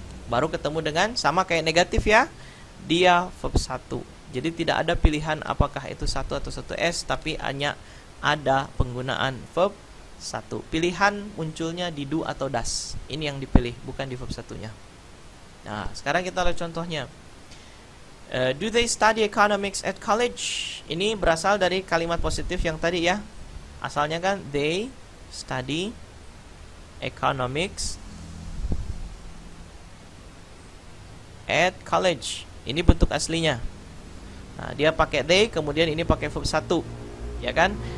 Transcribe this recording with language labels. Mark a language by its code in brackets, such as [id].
[id] Baru ketemu dengan sama kayak negatif ya. Dia verb 1. Jadi tidak ada pilihan apakah itu 1 atau 1s, tapi hanya ada penggunaan verb 1. Pilihan munculnya di do atau das. Ini yang dipilih, bukan di verb 1-nya. Nah, sekarang kita lihat contohnya. [en] Do they study economics at college? [id] Ini berasal dari kalimat positif yang tadi ya. Asalnya kan they study economics at college. Ini bentuk aslinya. Nah, dia pakai they, kemudian ini pakai verb 1. Ya kan?